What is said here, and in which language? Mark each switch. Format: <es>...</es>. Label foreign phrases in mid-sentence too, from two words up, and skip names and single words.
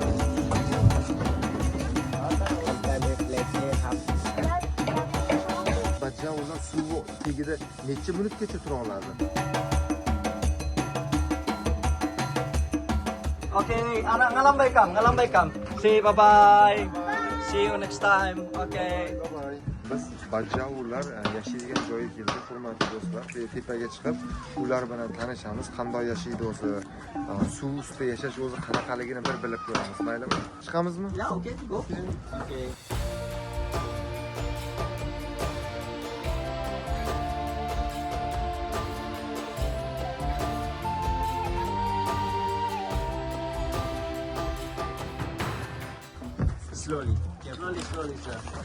<uz>Bajaular suv tagida necha minutgacha tura oladi?</uz> <id>Okay, anak ngalambaikan.</id> <en>See, bye-bye. See you next time. Okay. Bye-bye.</en> <uz>Biz bajavurlar yashaydigan joyga keldik, hurmatli do'stlar. Tepaga chiqib, ular bilan tanishamiz, qanday yashaydi o'zi, suv ustida yashash o'zi qanaqaligini bir bilib ko'ramiz. Maylimi? Chiqamizmi?</uz> <en>Yeah, okay, go. Okay. Slowly, sir.</en>